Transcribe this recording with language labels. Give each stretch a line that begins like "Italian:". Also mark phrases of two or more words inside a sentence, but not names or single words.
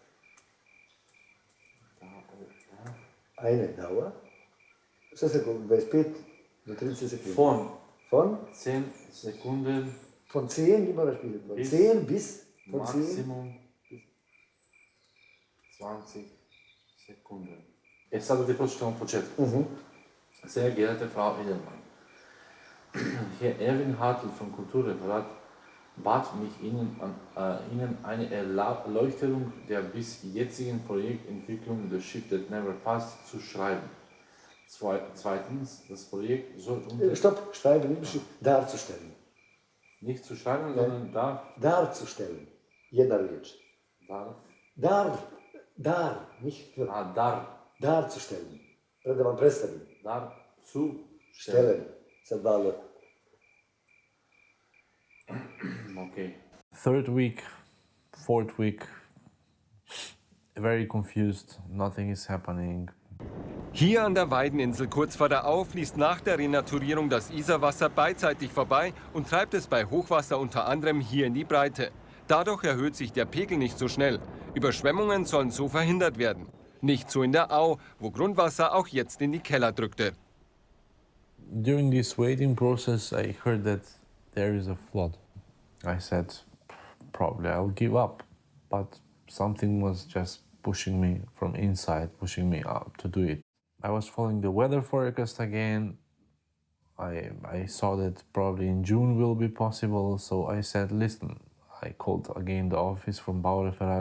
German: Eine Dauer. 25 до 30 Sekunden. Von 10 Sekunden. Von 10, wie man das spielt. Von 10 bis. Von Maximum 20 Sekunden.
Bosnian: Sada da ti počnemo od početka.
German: Sehr geehrte Frau Edelmann, Herr Erwin Hartl vom Kulturreferat bat mich, Ihnen eine Erläuterung der bis jetzigen Projektentwicklung des Ship That Never Passed zu schreiben. Zweitens, das Projekt soll Stopp, schreiben, darzustellen. Nicht zu schreiben, sondern darzustellen.
Bosnian: Jedna riječ.
German: Dar, nicht für. Dar. Darzustellen.
Bosnian: Da vam predstavim.
German: Dar zu Stellen.
Bosnian: Sa dva L.
English: Okay. Third week, fourth week, very confused, nothing is happening.
German: Hier an der Weideninsel kurz vor der Au fließt nach der Renaturierung das Isarwasser beidseitig vorbei und treibt es bei Hochwasser unter anderem hier in die Breite. Dadurch erhöht sich der Pegel nicht so schnell. Überschwemmungen sollen so verhindert werden. Nicht so in der Au, wo Grundwasser auch jetzt in die Keller drückte.
English: During this waiting process, I heard that there is a flood. I said, probably I'll give up, but something was just pushing me from inside, pushing me out to do it. I was following the weather forecast again. I saw that probably in June will be possible, so I said, listen, I called again the office from Baureferat.